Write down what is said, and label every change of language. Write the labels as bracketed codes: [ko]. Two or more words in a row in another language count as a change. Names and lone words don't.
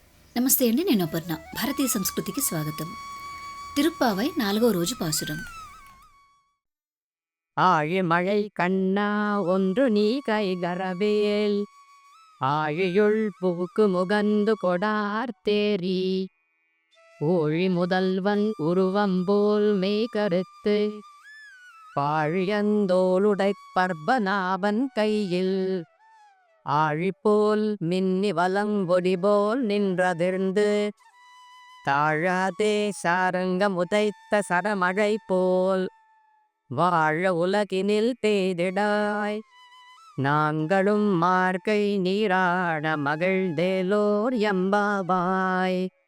[te] నమస్తే అండి, నేను అపర్ణ. భారతీయ సంస్కృతికి స్వాగతం. తిరుప్పావై 4వ రోజు పాసురం. [ta] ஆழிமழை கண்ணா ஒன்று நீ கைகரவேல் ஆழியுள் புக்கு முகந்து கொடார்த்தேரி ஊழி முதல்வன் உருவம்போல் மெய் கருத்து பாழியந்தோளுடைப் பர்பநாபன் கையில் ஆழிப்போல் மின்னி வலங்கொடிபோல் நின்றதிர்ந்து தாழாதே சாரங்க முதைத்த சரமழை போல் வாழ உலகினில் பெய்திடாய் நாங்களும் மார்கை நீராட மகிழ்ந்தேலோர் எம்பாவாய்.